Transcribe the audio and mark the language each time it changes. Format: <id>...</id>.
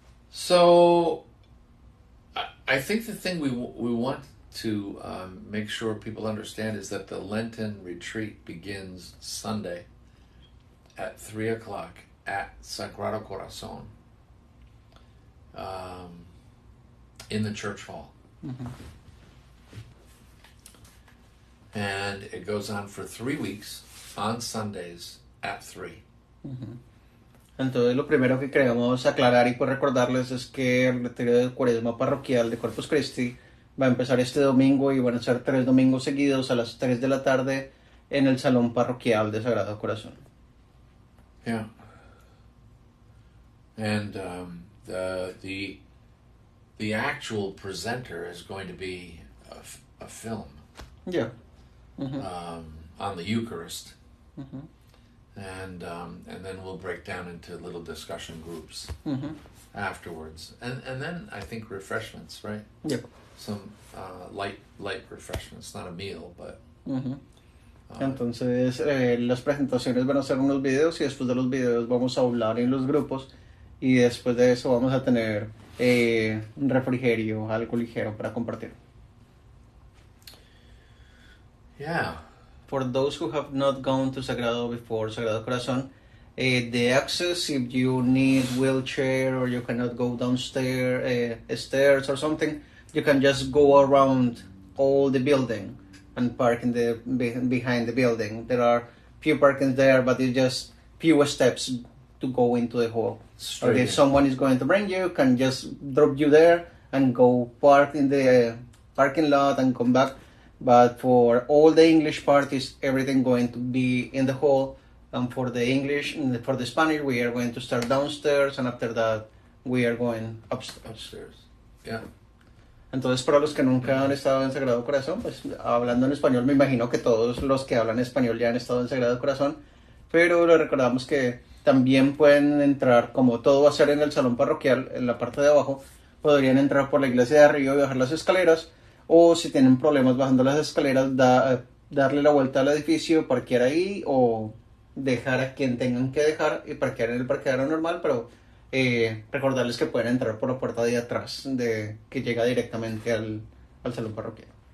<en>So, I think the thing we want to make sure people understand is that the Lenten retreat begins Sunday at 3 o'clock at Sagrado Corazon in the church hall. Mm-hmm. And it goes on for 3 weeks on Sundays at 3. Uh-huh.</en> <es>Entonces lo primero que queremos aclarar y pues recordarles es que el retiro de Cuaresma parroquial de Corpus Christi va a empezar este domingo y van a ser 3 domingos seguidos a las 3 de la tarde en el salón parroquial de Sagrado Corazón. Yeah.</es> <en>And the actual presenter is going to be a film. Yeah. Uh-huh. On the Eucharist. Uh-huh. And then we'll break down into little discussion groups afterwards. And then I think refreshments, right? Yep. Some light refreshments, not a meal, but...</en> <es>Entonces las presentaciones van a ser unos videos y después de los videos vamos a hablar en los grupos y después de eso vamos a tener un refrigerio, algo ligero para compartir. Yeah.</es> <en>For those who have not gone to Sagrado before, Sagrado Corazon, the access, if you need wheelchair or you cannot go downstairs, stairs or something, you can just go around all the building and park in the behind the building. There are few parkings there, but it's just few steps to go into the hall. Or if someone is going to bring you, can just drop you there and go park in the parking lot and come back. But for all the English parties, everything going to be in the hall. And for the English, for the Spanish, we are going to start downstairs, and after that, we are going upstairs. Yeah.</en> <es>Entonces, para los que nunca han estado en Sagrado Corazón, pues hablando en español, me imagino que todos los que hablan español ya han estado en Sagrado Corazón, pero les recordamos que también pueden entrar, como todo va a ser en el salón parroquial, en la parte de abajo, podrían entrar por la iglesia de arriba y bajar las escaleras, o si tienen problemas bajando las escaleras, darle la vuelta al edificio, parquear ahí, o dejar a quien tengan que dejar y parquear en el parqueadero normal, pero recordarles que pueden entrar por la puerta de atrás, que llega directamente al salón parroquial.</es>